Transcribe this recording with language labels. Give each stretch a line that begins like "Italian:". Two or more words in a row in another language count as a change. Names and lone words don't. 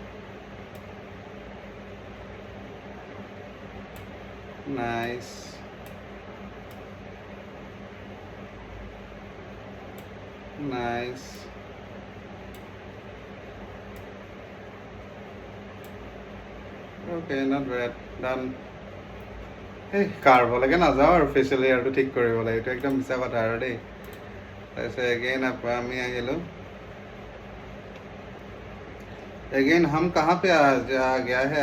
English: Nice. Nice. Okay, not bad. Done.
Assamese: এই কাৰ্বলৈকে নাযাওঁ আৰু
English: facial hairটো
Assamese: ঠিক কৰিবলৈ, এইটো একদম মিছা কথা আৰু দেই। তাৰপিছত এগেইন আমি আহিলোঁ।
Hindi: एगेन हम कहाँ पे आ गया है?